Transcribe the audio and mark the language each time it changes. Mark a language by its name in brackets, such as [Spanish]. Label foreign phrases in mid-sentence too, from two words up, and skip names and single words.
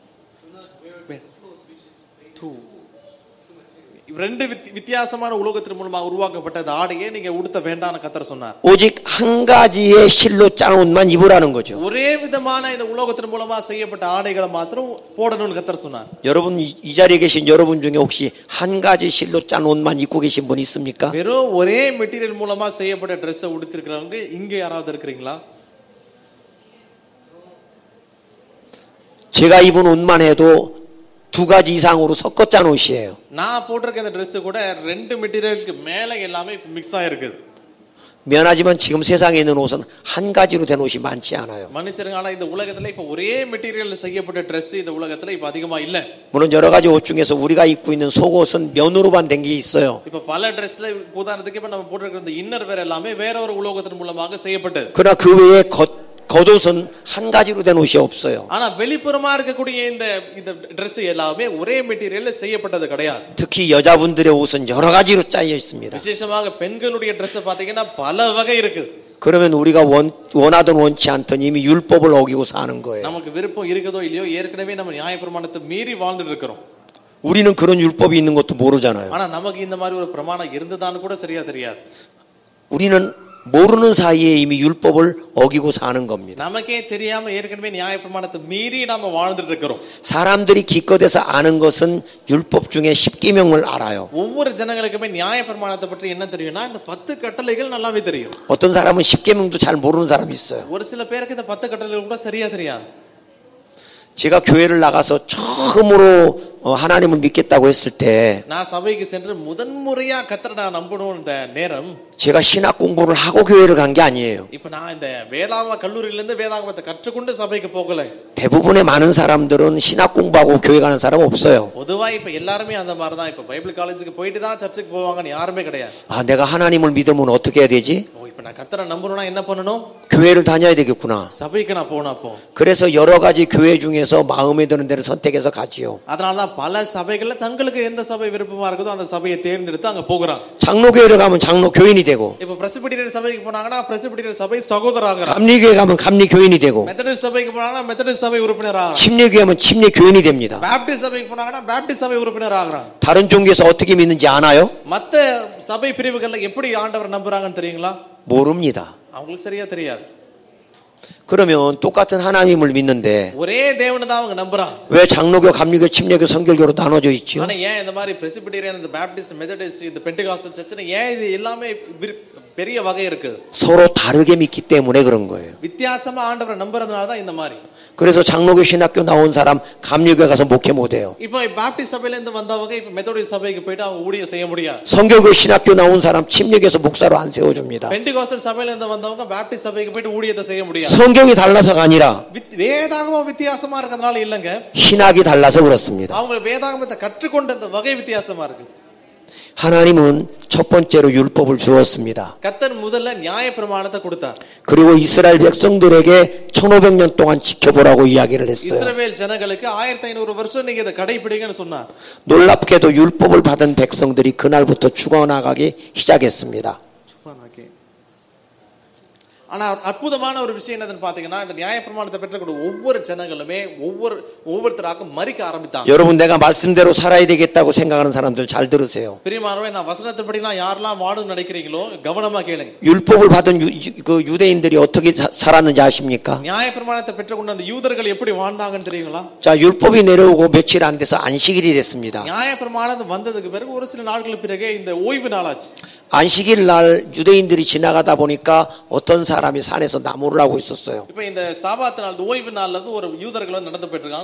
[Tamil] ரெண்டு வித்தியாசமான உலோகத்தின் மூலமாக உருவாக்கப்பட்ட அந்த ஆடையை நீங்க உடுத்த வேண்டாம்னு கர்த்தர் சொன்னார். [Korean] 오직 한 가지의 실로 짠 옷만 입으라는 거죠. [Tamil] ஒரே விதமான இந்த உலோகத்தின் மூலமா செய்யப்பட்ட ஆடைகளை மாத்திரம் போடணும்னு கர்த்தர் சொன்னார். [Korean] 여러분 이 자리에 계신 여러분 중에 혹시 한 가지 실로 짠 옷만 입고 계신 분 있습니까? [Tamil] வெறும் ஒரே மெட்டீரியல் மூலமா செய்யப்பட்ட Dress உடுத்திருக்கிறவங்க இங்க யாராவது இருக்கிறீங்களா? [Korean] 제가 입은 옷만 해도 두 가지 이상으로 섞어 짠 옷이에요. [Tamil] நான் போட்டிருக்க இந்த Dress கூட ரெண்டு மெட்டீரியலுக்கு மேல எல்லாமே மிக்ஸ் ஆயிருக்குது. [Korean] 미안하지만 지금 세상에 있는 옷은 한 가지로 된 옷이 많지 않아요. [Tamil] மனுஷருங்க ஆனா இந்த உலகத்துல இப்ப ஒரே மெட்டீரியல்ல செய்யப்பட்ட Dress இந்த உலகத்துல இப்ப அதிகமா இல்ல. [Korean] 물론 여러 가지 옷 중에서 우리가 입고 있는 속옷은 면으로만 된 게 있어요. [Tamil] இப்ப பல Dressல உதாரணத்துக்கு இப்ப நம்ம போட்டிருக்கிற இந்த [English] inner wear [Tamil] எல்லாமே வேற ஒரு உலோகத்தின் மூலமாக செய்யப்பட்டது. [Korean] 그러나 그 외에 겉옷은 한 가지로 된 옷이 없어요. [Tamil] ஆனா வெளிப்புறமா இருக்கக்கூடிய இந்த Dress எல்லாமே ஒரே மெட்டீரியல்ல செய்யப்பட்டது கிடையாது. [Korean] 특히 여자분들의 옷은 여러 가지로 짜여 있습니다. [Tamil] விசேஷமாக பெண்களுடைய Dress பாத்தீங்கன்னா பல வகை இருக்கு. [Korean] 그러면 우리가 원하든 원치 않든 이미 율법을 어기고 사는 거예요. [Tamil] நமக்கு விருப்பம் இருக்குதோ இல்லையோ ஏற்கனவே நம்ம நியாயப்பிரமாணத்தை மீறி வாழ்ந்துட்டு இருக்கிறோம். [Korean] 우리는 그런 율법이 있는 것도 모르잖아요. [Tamil] ஆனா நமக்கு இந்த மாதிரி ஒரு பிரமாணம் இருந்ததான்னு கூட சரியா தெரியாது. [Korean] 우리는 모르는 사이에 이미 율법을 어기고 사는 겁니다. [Tamil] நமக்கே தெரியாம ஏற்கனவே நியாயப்பிரமாணத்தை மீறி நாம வாழ்ந்துட்டு இருக்கிறோம். [Korean] 사람들이 기껏해서 아는 것은 율법 중에 10계명을 알아요. [Tamil] ஒவ்வொரு ஜனங்களுக்குமே நியாயப்பிரமாணத்தை பற்றி என்ன தெரியும்னா இந்த 10 கட்டளைகள் நல்லாவே தெரியும். [Korean] 어떤 사람은 10계명도 잘 모르는 사람이 있어요. [Tamil] ஒரு சில பேருக்கு இந்த 10 கட்டளைகள் கூட சரியா தெரியாது. [Korean] 제가 교회를 나가서 처음으로 하나님을 믿겠다고 했을 때 [Tamil] நான் சபைக்கு சென்று முதன்முறையா கர்த்தரை நான் நம்பணும் இந்த நேரம் [Korean] 제가 신학 공부를 하고 교회를 간 게 아니에요. [Tamil] இப்ப நான் இந்த வேதாகம கல்லூரியில இருந்து வேதாகமத்தை கற்றுக்கொண்டு சபைக்கு போகல. [Korean] 대부분의 많은 사람들은 신학 공부하고 교회 가는 사람 없어요. [Tamil] பொதுவா இப்ப எல்லாரும் அந்த மாதிரி தான். இப்ப [English] Bible college-க்கு [Tamil] போயிட்டு தான் சர்ச்சுக்கு போவாங்கன்னு யாருமே கிடையாது. [Korean] 아, 내가 하나님을 믿으면 어떻게 해야 되지? [Tamil] இப்ப நான் கர்த்தரை நம்பணும்னா என்ன பண்ணணும்? [Korean] 교회를 다녀야 되겠구나. [Tamil] சபைக்கு நான் போனா போ. [Korean] 그래서 여러 가지 교회 중에서 마음에 드는 데를 선택해서 가지요. [Tamil] அதனால தான் பல சபைகள்ல தங்களுக்கு எந்த சபை விருப்பமா இருக்குதோ அந்த சபையை தேர்ந்தெடுத்து அங்க போகிறாங்க. [Korean] 장로교회를 가면 장로 교인이 되고 [Tamil] இப்ப பிரசிபிட்டரியன் சபைக்கு போனாங்கன்னா பிரசிபிட்டரியன் சபை சகோதரராகிறாங்க. [Korean] 감리교회 가면 감리 교인이 되고 [Tamil] மெத்தடிஸ்ட் சபைக்கு போனாங்கன்னா மெத்தடிஸ்ட் சபை உறுப்பினராகிறாங்க. [Korean] 침례교회 가면 침례 교인이 됩니다. [Tamil] பாப்டிஸ்ட் சபைக்கு போனாங்கன்னா பாப்டிஸ்ட் சபை உறுப்பினராகிறாங்க. [Korean] 다른 종교에서 어떻게 믿는지 아나요? [Tamil] மத்த சபை பிரிவுகள்ல எப்படி ஆண்டவரை நம்புறாங்கன்னு தெரியுங்களா? [Korean] 모릅니다. [Tamil] அவங்களுக்கு சரியா தெரியாது. [Korean] 그러면 똑같은 하나님을 믿는데 [Tamil] ஒரே தேவனை தான் அவங்க நம்புறாங்க. [Korean] 왜 장로교, 감리교, 침례교, 성결교로 나눠져 있죠? [Tamil] ஆனா ஏன் இந்த மாதிரி பிரசிபிட்டரியன், இந்த பாப்டிஸ்ட், மெத்தடிஸ்ட், இந்த [English] Pentecostal church-னு [Tamil] ஏன் இது எல்லாமே பெரிய வகை இருக்கு? [Korean] 서로 다르게 믿기 때문에 그런 거예요. [Tamil] வித்தியாசமா ஆண்டவரை நம்புறதுனால தான் இந்த மாதிரி. [Korean] 그래서 장로교 신학교 나온 사람 감리교회 가서 목회 못 해요. [Tamil] இப்போ பாப்டிஸ்ட் சபையில இருந்து வந்தவங்க இப்ப மெத்தடிஸ்ட் சபைக்கு போய்ட்டு அவங்க ஊழியம் செய்ய முடியாது. [Korean] 성결교 신학교 나온 사람 침례교에서 목사로 안 세워 줍니다. [Tamil] பெண்டகாஸ்டல் சபையில இருந்து வந்தவங்க பாப்டிஸ்ட் சபைக்கு போய்ட்டு ஊழியத்தை செய்ய முடியாது. [Korean] 성경이 달라서가 아니라 [Tamil] வேதாகமம் வித்தியாசமா இருக்கிறதுனால இல்லங்க. [Korean] 신학이 달라서 그렇습니다. [Tamil] அவங்க வேதாகமத்தை கற்றுக்கொண்ட அந்த வகை வித்தியாசமா இருக்கு. [Korean] 하나님은 첫 번째로 율법을 주었습니다. [Tamil] கர்த்தர் முதல்ல நியாய பிரமாணத்தை கொடுத்தார். [Korean] 그리고 이스라엘 백성들에게 1500년 동안 지켜보라고 이야기를 했어요. [Tamil] இஸ்ரவேல் ஜனங்களுக்கு 1500 வருஷம் நீங்க இத கடைபிடிங்கன்னு சொன்னார். [Korean] 놀랍게도 율법을 받은 백성들이 그날부터 죽어나가기 시작했습니다. [Tamil] ஆனா அற்புதமான ஒரு விஷயம் என்னன்னு பாத்தீங்கன்னா இந்த நியாயப்பிரமாணத்தை பெற்றக்கூடிய ஒவ்வொரு ஜனங்களுமே ஒவ்வொருத்தராக மரிக்க ஆரம்பித்தாங்க. [Korean] 여러분 내가 말씀대로 살아야 되겠다고 생각하는 사람들 잘 들으세요. [Tamil] பிரியமானவர்களே நான் வசனத்தின்படி நான் யாரெல்லாம் வாழணும்னு நினைக்கிறீங்களோ கவனமா கேளுங்க. [Korean] 율법을 받은 그 유대인들이 어떻게 살았는지 아십니까? [Tamil] நியாயப்பிரமாணத்தை பெற்றக்கூடிய அந்த யூதர்கள் எப்படி வாழ்ந்தாங்கன்னு தெரியுங்களா? [Korean] 자, 율법이 내려오고 며칠 안 돼서 안식일이 됐습니다. [Tamil] நியாயப்பிரமாணம் வந்ததுக்கு பிறகு ஒரு சில நாட்களுக்கு பிறகு இந்த ஓய்வு நாளாச்சு. [Korean] 안식일 날 유대인들이 지나가다 보니까 어떤 사람이 산에서 나무를 하고 있었어요. [Tamil] இப்போ இந்த சாபாத் நாள் ஓய்வு நாள்ல ஒரு யூதர்கள் நடந்து போயிட்டு இருக்காங்க.